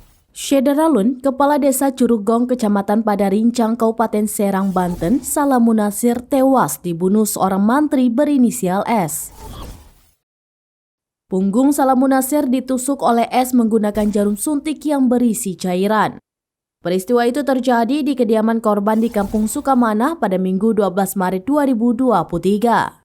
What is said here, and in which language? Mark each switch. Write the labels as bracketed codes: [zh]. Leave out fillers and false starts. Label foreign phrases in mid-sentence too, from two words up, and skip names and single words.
[id] Syederalun, Kepala Desa Curugong, Kecamatan Padarincang, Kabupaten Serang, Banten, Salamun Nasir tewas dibunuh seorang mantri berinisial S. Punggung Salamun Nasir ditusuk oleh S menggunakan jarum suntik yang berisi cairan. Peristiwa itu terjadi di kediaman korban di Kampung Sukamanah pada Minggu 12 Maret 2023.